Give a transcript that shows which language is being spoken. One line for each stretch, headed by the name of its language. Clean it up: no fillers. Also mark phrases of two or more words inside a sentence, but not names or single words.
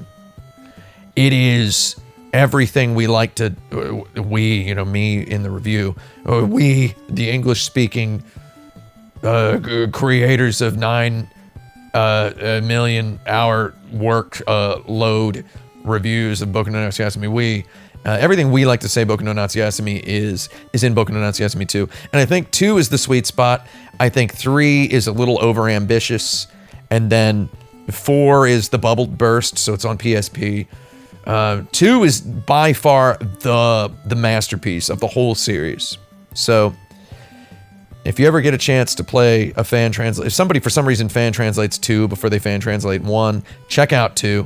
English: It is everything we like to, me in the review, we, the English-speaking creators of 9 million hour work load reviews of Boku no Natsuyasumi, everything we like to say Boku no Natsuyasumi is in Boku no Natsuyasumi 2. And I think 2 is the sweet spot. I think 3 is a little overambitious. And then 4 is the bubble burst, so it's on PSP. 2 is by far the masterpiece of the whole series. So if you ever get a chance to play a fan translate, if somebody for some reason fan translates 2 before they fan translate 1, check out 2.